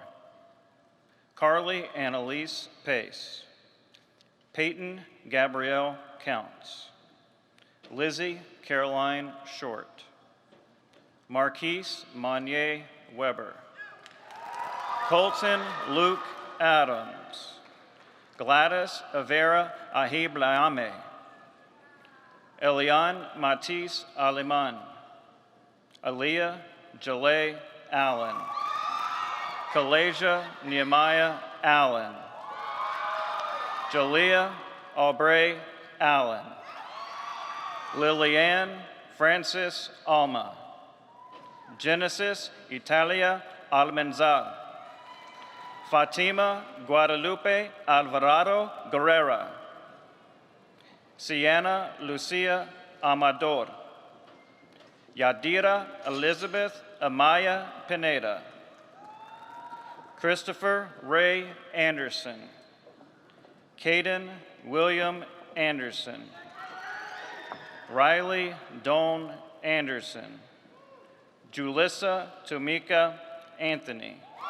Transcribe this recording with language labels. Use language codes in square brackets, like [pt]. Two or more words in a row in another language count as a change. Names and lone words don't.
[en] Carly Annalise Pace. Peyton Gabrielle Counts. Lizzie Caroline Short. Marquise Monnier Weber. Colton Luke Adams. Gladys Avera Ahiblaame. Eliane Matisse Aliman. Aaliyah Jaleh Allen. Kalasia Nehemiah Allen. Jalea Aubrey Allen. Lilianne Francis Alma. Genesis Italia Almenzar. Fatima Guadalupe Alvarado Guerrera. Sienna Lucia Amador. Yadira Elizabeth Amaya Pineda. Christopher Ray Anderson. Caden William Anderson. Riley Doan Anderson. Julissa Tomika Anthony.